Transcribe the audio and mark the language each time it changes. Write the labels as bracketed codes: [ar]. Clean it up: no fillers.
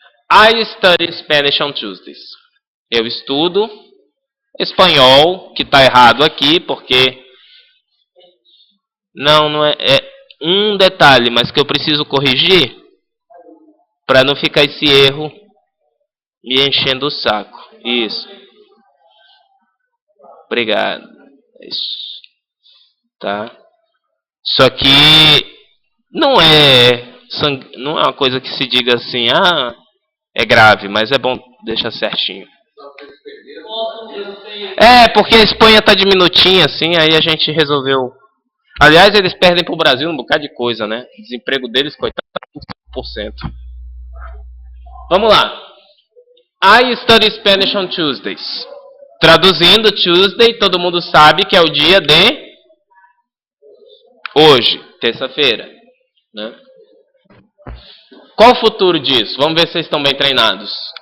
[en] I study Spanish on Tuesdays. [pt] Eu estudo espanhol, que está errado aqui, porque... Não é um detalhe, mas que eu preciso corrigir para não ficar esse erro me enchendo o saco. Isso. Obrigado. Isso. Tá? Isso aqui não é uma coisa que se diga assim, é grave, mas é bom deixar certinho. Porque a Espanha tá diminutinha assim, aí a gente resolveu. Aliás, eles perdem pro Brasil um bocado de coisa, né? O desemprego deles, coitado, tá por 5%. Vamos lá. [en] I study Spanish on Tuesdays. [pt] Traduzindo, Tuesday, todo mundo sabe que é o dia de hoje, terça-feira. Né? Qual o futuro disso? Vamos ver se vocês estão bem treinados.